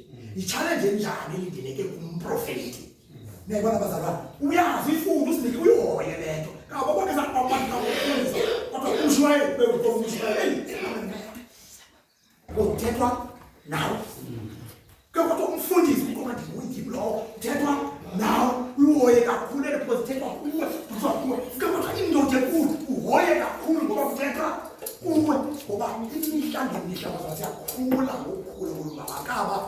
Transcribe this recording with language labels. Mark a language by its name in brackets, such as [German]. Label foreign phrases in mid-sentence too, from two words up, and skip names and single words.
[Xhosa] i-challenge enjani elindeleke kumprofethi. Niyayibona bazalwane, uyazi ifundo usinike uyihoye le nto. Ngabo bonke abantu abafundisa kodwa umshwaye bewukomshwaye. Kuthethwa nawe. Kodwa umfundisi ngoba ndinguyithi lo uthethwa nawe uhoye kakhulu because thethwa kuwe kuzokuwe. Kodwa indoda enkulu uhoye kakhulu ngoba kuthethwa kuwe ngoba imihla ngemihla bazakukhula ngokukhula kolubakaba.